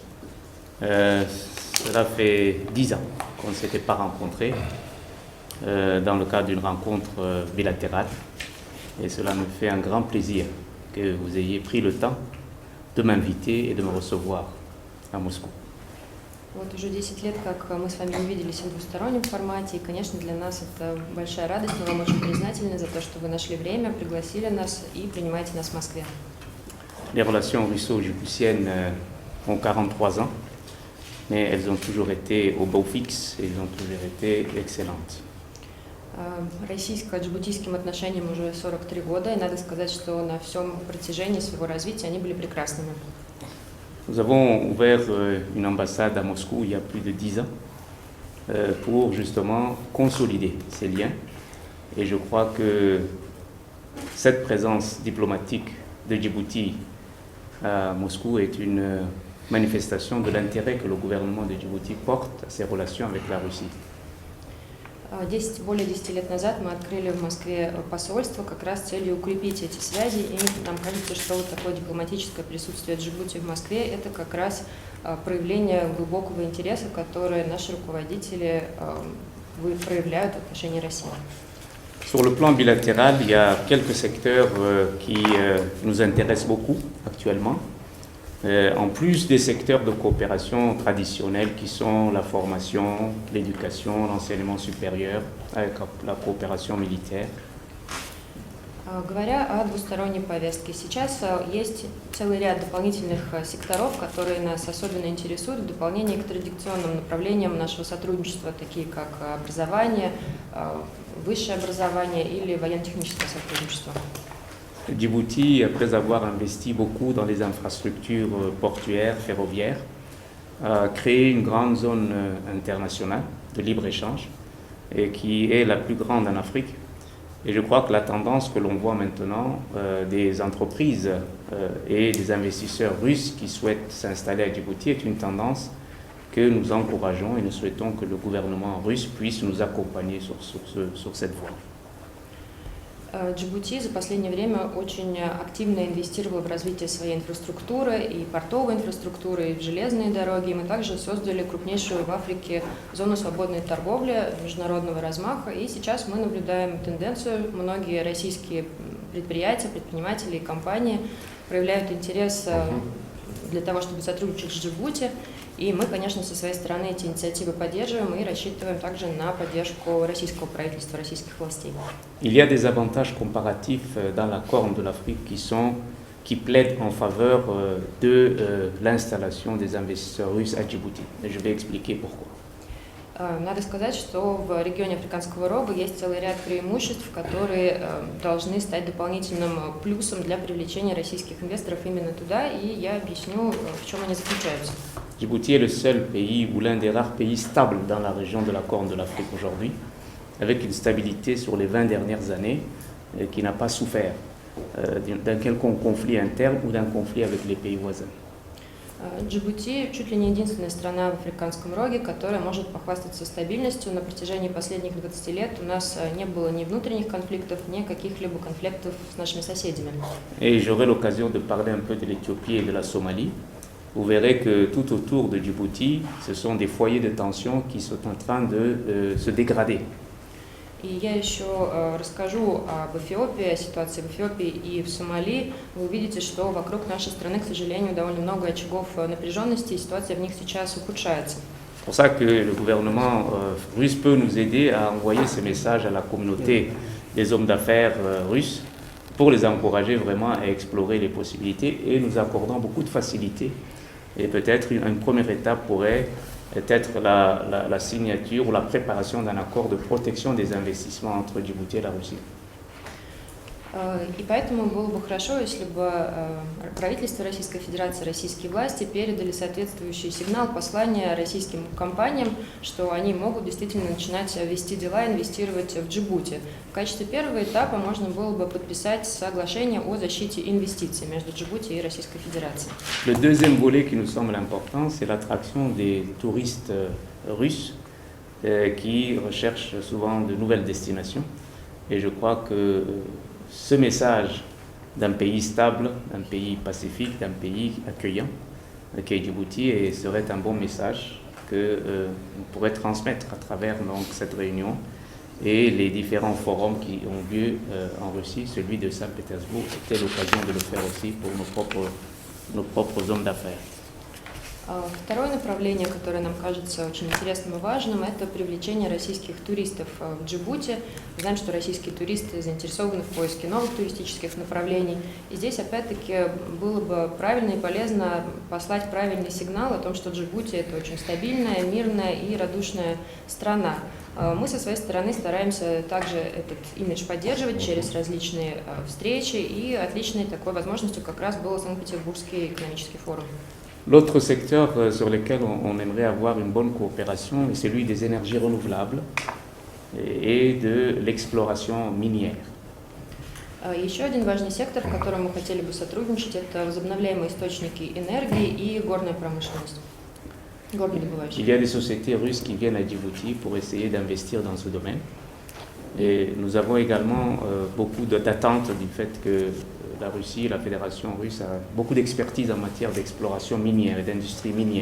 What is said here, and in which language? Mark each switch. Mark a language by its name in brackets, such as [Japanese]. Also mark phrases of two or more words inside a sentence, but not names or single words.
[French] Cela fait 10 ans qu'on ne s'était pas rencontrés dans le cadre d'une rencontre bilatérale, et cela me fait un grand plaisir que vous ayez pris le temps de m'inviter et de me recevoir à Moscou. [Russian] Вот уже 10 лет, как мы с вами увиделись в двустороннем формате, и, конечно, для нас это большая радость. Мы вам очень признательны за то, что вы нашли время, пригласили нас и принимаете нас в Москве. [French] Les relations russo-djiboutiennes ont 43 ans, mais elles ont toujours été au beau fixe et elles ont toujours été excellentes. [Russian] Российско-джибутийским отношениям уже 43 года, и надо сказать, что на всем протяжении своего развития они были прекрасными. [French] Nous avons ouvert une ambassade à Moscou il y a plus de 10 ans pour justement consolider ces liens. Et je crois que cette présence diplomatique de Djibouti à Moscou est une manifestation de l'intérêt que le gouvernement de Djibouti porte à ses relations avec la Russie. [Russian] Более 10 лет назад мы открыли в Москве посольство как раз с целью укрепить эти связи, и нам кажется, что вот такое дипломатическое присутствие Джибути в Москве – это как раз проявление глубокого интереса, который наши руководители проявляют в отношении России. [French] Sur le plan bilatéral, il y a quelques secteurs qui nous intéressent beaucoup actuellement. En plus des secteurs de coopération traditionnels qui sont la formation, l'éducation, l'enseignement supérieur, avec la coopération militaire. [Russian] Говоря о двусторонней повестке, сейчас есть целый ряд дополнительных секторов, которые нас особенно интересуют в дополнение к традиционным направлениям нашего сотрудничества, такие как образование, высшее образование или военно-техническое сотрудничество. [French] Djibouti, après avoir investi beaucoup dans les infrastructures portuaires, ferroviaires, a créé une grande zone internationale de libre-échange et qui est la plus grande en Afrique. Et je crois que la tendance que l'on voit maintenant des entreprises et des investisseurs russes qui souhaitent s'installer à Djibouti est une tendance que nous encourageons, et nous souhaitons que le gouvernement russe puisse nous accompagner sur cette voie. [Russian] Джибути за последнее время очень активно инвестировал в развитие своей инфраструктуры, и портовой инфраструктуры, и в железные дороги. Мы также создали крупнейшую в Африке зону свободной торговли международного размаха, и сейчас мы наблюдаем тенденцию. Многие российские предприятия, предприниматели и компании проявляют интерес для того, чтобы сотрудничать с Джибути. И мы, конечно, со своей стороны эти инициативы поддерживаем и рассчитываем также на поддержку российского правительства, российских властей. [French] Il y a des avantages comparatifs dans la Corne de l'Afrique qui plaident en faveur de l'installation des investisseurs russes à Djibouti. Et je vais expliquer pourquoi. [Russian] Надо сказать, что в регионе Африканского рога есть целый ряд преимуществ, которые должны стать дополнительным плюсом для привлечения российских инвесторов именно туда, и я объясню, в чем они заключаются. [French] Djibouti est le seul pays ou l'un des rares pays stables dans la région de la Corne de l'Afrique aujourd'hui, avec une stabilité sur les 20 dernières années qui n'a pas souffert d'un quelconque conflit interne ou d'un conflit avec les pays voisins. [Russian] Джибути чуть ли не единственная страна в Африканском роге, которая может похвастаться стабильностью. На протяжении последних 20 лет у нас не было ни внутренних конфликтов, ни каких-либо конфликтов с нашими соседями. [French] Et j'aurai l'occasion de parler un peu de l'Éthiopie et de la Somalie. Vous verrez que tout autour de Djibouti, ce sont des foyers de tension qui sont en train de se dégrader. [Russian] И я еще расскажу об Эфиопии, о ситуации в Эфиопии и в Сомали. Вы увидите, что вокруг нашей страны, к сожалению, довольно много очагов напряженности, и ситуация в них сейчас ухудшается. [French] C'est pour ça que le gouvernement russe peut nous aider à envoyer ce message à la communauté des hommes d'affaires russes pour les encourager vraiment à explorer les possibilités, et nous accordons beaucoup de facilité. Et peut-être une première étape pourrait être la signature ou la préparation d'un accord de protection des investissements entre Djibouti et la Russie. [Russian] И поэтому было бы хорошо, если бы правительство Российской Федерации, российские власти передали соответствующий сигнал, послание российским компаниям, что они могут действительно начинать вести дела, инвестировать в Джибути. В качестве первого этапа можно было бы подписать соглашение о защите инвестиций между Джибути и Российской Федерацией. [French] Le deuxième volet qui nous semble important, c'est l'attraction des touristes russes qui recherchent souvent de nouvelles destinations. Et je crois que ce message d'un pays stable, d'un pays pacifique, d'un pays accueillant, qui est Djibouti, et serait un bon message qu'on pourrait transmettre à travers donc, cette réunion et les différents forums qui ont lieu en Russie. Celui de Saint-Pétersbourg, c'était l'occasion de le faire aussi pour nos propres hommes d'affaires. [Russian] Второе направление, которое нам кажется очень интересным и важным, это привлечение российских туристов в Джибути. Мы знаем, что российские туристы заинтересованы в поиске новых туристических направлений. И здесь, опять-таки, было бы правильно и полезно послать правильный сигнал о том, что Джибути – это очень стабильная, мирная и радушная страна. Мы со своей стороны стараемся также этот имидж поддерживать через различные встречи, и отличной такой возможностью как раз был Санкт-Петербургский экономический форум. [French] L'autre secteur sur lequel on aimerait avoir une bonne coopération est celui des énergies renouvelables et de l'exploration minière. [Russian] Еще один важный сектор, в котором мы хотели бы сотрудничать, это возобновляемые источники энергии и горная промышленность. [French] Il y a des sociétés russes qui viennent à Djibouti pour essayer d'investir dans ce domaine. Et nous avons également beaucoup d'attentes du fait que la Russie, la Fédération russe, a beaucoup d'expertise en matière d'exploration minière et d'industrie minière.